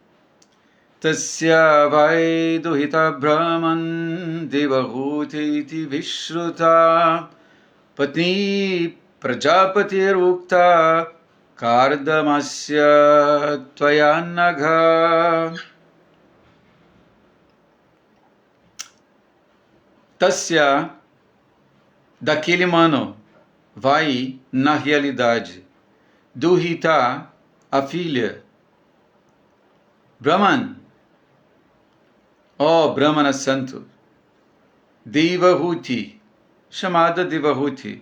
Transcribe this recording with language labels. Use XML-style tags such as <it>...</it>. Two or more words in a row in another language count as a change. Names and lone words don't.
<sa>Tasya vai duhita brahman devahuti vishruta patni prajapatirukta kardamasya tvayanagha. Tasya,</sa> <pt>daquele mano, vai na realidade. Duhita, a filha. Brahman, ó Brahmana santo. Devahuti, chamada Devahuti.</pt>